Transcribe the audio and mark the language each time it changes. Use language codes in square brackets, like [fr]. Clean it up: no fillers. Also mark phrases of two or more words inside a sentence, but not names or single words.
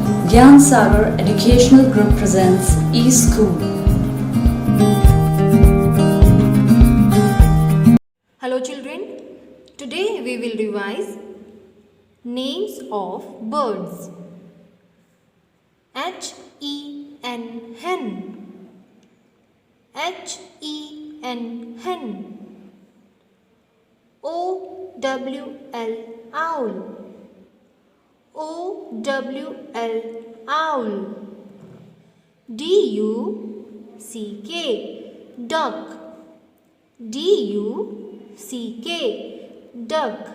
[en] Gyan Sagar Educational Group presents eSchool. Hello children, today we will revise names of birds. H-E-N, hen. H-E-N, hen. O-W-L, owl. O-W-L, owl. D-U-C-K, duck. D-U-C-K, duck.